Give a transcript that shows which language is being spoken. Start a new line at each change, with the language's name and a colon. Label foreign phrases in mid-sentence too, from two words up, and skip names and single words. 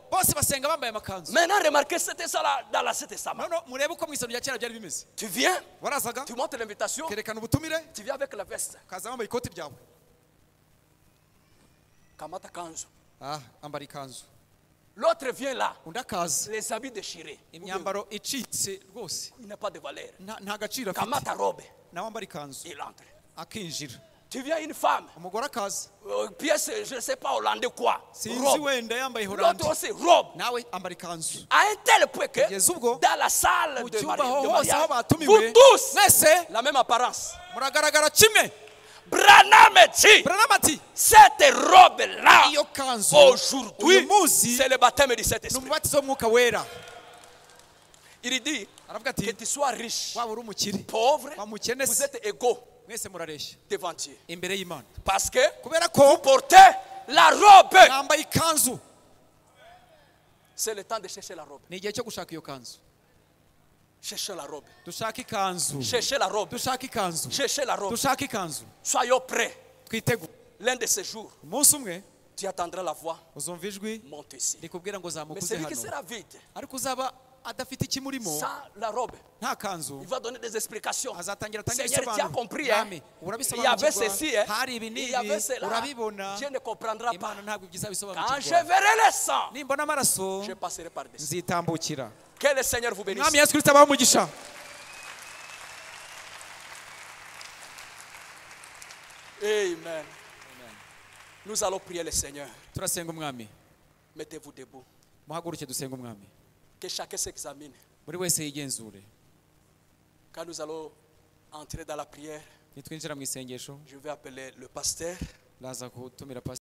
Kinyarwanda: Bose basenga bambaye amakanzu.
French: Maintenant, remarquez, c'était ça là, dans l'Ancien Testament.
Kinyarwanda: None murebe uko mu isano rya kera byari bimeze.
French: Tu viens,
Kinyarwanda: Warazaga
French: tu montes l'invitation,
Kinyarwanda: kerekana ubutumire
French: tu viens avec la veste.
Kinyarwanda: kaza wambaye ikoti ryawe.
Swahili: Kamata kanzu.
Kinyarwanda: Ambara ikanzu.
French: L'autre vient là,
Kinyarwanda: Undi akaza
French: les habits déchirés.
Kinyarwanda: imyambaro icitse rwose
French: Il n'a pas de valeur.
Kinyarwanda: nta gaciro afite.
Swahili: Kamata robe,
Kinyarwanda: Nawe ambara ikanzu
French: il entre.
Kinyarwanda: akinjira.
French: Tu viens une femme,
Kinyarwanda: Umugore akaza
French: pièce, je ne sais pas, hollandais quoi.
Kinyarwanda: sinzi
French: Robe.
Kinyarwanda: wenda yambaye horandi.
French: L'autre aussi, robe.
Kinyarwanda: Nawe ambara ikanzu.
French: À un tel point que
Kinyarwanda: Kugeza ubwo
French: dans la salle
Kinyarwanda: mu
French: de
Kinyarwanda: cyumba
French: mariage,
Kinyarwanda: hose aho
French: vous
Kinyarwanda: batumiwe
French: tous,
Kinyarwanda: mwese
French: la même apparence.
Kinyarwanda: muragaragara kimwe.
French: Branham dit,
Kinyarwanda: Branham ati
French: cette robe-là,
Kinyarwanda: iyo kanzu
French: aujourd'hui,
Kinyarwanda: uyu munsi
French: c'est le baptême du
Kinyarwanda: ni
French: Saint-Esprit.
Kinyarwanda: umubatizo w'umwuka wera.
French: Il dit
Kinyarwanda: Aravuga
French: que
Kinyarwanda: ati
French: tu sois riche,
Kinyarwanda: waba uri umukire
French: pauvre,
Kinyarwanda: waba umukene
French: vous
Kinyarwanda: se
French: êtes égaux
Kinyarwanda: mwese murareshya
French: devant Dieu.
Kinyarwanda: imbere y'Imana
French: Parce que
Kinyarwanda: kubera
French: vous
Kinyarwanda: ko
French: portez la robe.
Kinyarwanda: mwambaye ikanzu.
French: C'est le temps de chercher la robe.
Kinyarwanda: Ni igihe cyo gushaka iyo kanzu.
French: Cherchez la robe.
Kinyarwanda: Dushaka ikanzu.
French: Cherchez la robe.
Kinyarwanda: Dushaka ikanzu.
French: Cherchez la robe.
Kinyarwanda: Dushaka ikanzu.
French: Soyons prêts.
Kinyarwanda: Twitegure
French: L'un de ces jours,
Kinyarwanda: umunsi umwe
French: tu attendras la voix.
Kinyarwanda: uzumva ijwi
French: Monte ici.
Kinyarwanda: rikubwira ngo zamuka
French: Mais
Kinyarwanda: uze
French: celui qui
Kinyarwanda: hano,
French: sera vide,
Kinyarwanda: ariko uzaba adafite ikimurimo
French: sans la robe,
Kinyarwanda: nta kanzu
French: il va donner des explications.
Kinyarwanda: azatangira atanga
French: Seigneur, tu as
Kinyarwanda: ibisobanuro.
French: compris, hein?
Kinyarwanda: Mwami,
French: Il y avait ceci, hein?
Kinyarwanda: hari ibi
French: Il y avait
Kinyarwanda: n'ibi
French: cela.
Kinyarwanda: urabibona.
French: Dieu ne comprendra pas.
Kinyarwanda: Imana ntabwo ibyo
French: Quand je
Kinyarwanda: izabisobanukirwa.
French: verrai le sang,
Kinyarwanda: Nimbona amaraso
French: je passerai par-dessus.
Kinyarwanda: nzitambukira.
French: Que le Seigneur vous bénisse.
Kinyarwanda: Mwami Yesu Kristo abahe umugisha. Amen.
French: Nous allons prier le Seigneur.
Kinyarwanda: Turasenga umwami.
French: Mettez-vous debout.
Kinyarwanda: Muhaguruke dusenga umwami.
French: Que chacun s'examine.
Kinyarwanda: Buri wese yigenzure.
French: Quand nous allons entrer dans la prière,
Kinyarwanda: Nitwinjira mu isengesho
French: je vais appeler le pasteur.
Kinyarwanda: ndaza gutumira